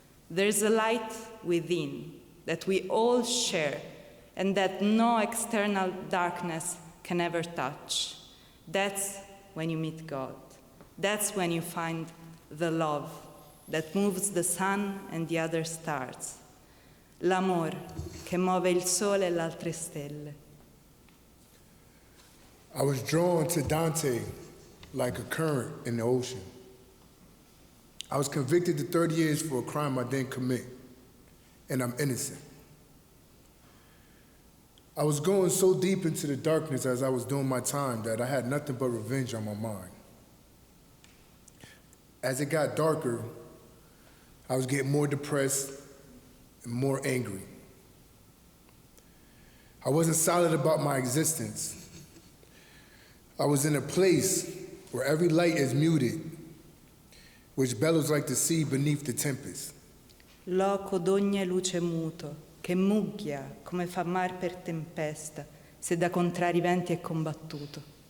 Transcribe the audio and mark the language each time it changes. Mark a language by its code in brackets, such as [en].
[en] There's a light within that we all share and that no external darkness can ever touch. That's when you meet God. That's when you find the love that moves the sun and the other stars. [it] L'amor che muove il sole e le altre stelle. [en] I was drawn to Dante like a current in the ocean. I was convicted to 30 years for a crime I didn't commit, and I'm innocent. I was going so deep into the darkness as I was doing my time that I had nothing but revenge on my mind. As it got darker, I was getting more depressed and more angry. I wasn't solid about my existence. I was in a place where every light is muted, which bellows like the sea beneath the tempest. [it] Loco d'ogni luce muto, che mugghia come fa mar per tempesta, se da contrari venti è combattuto.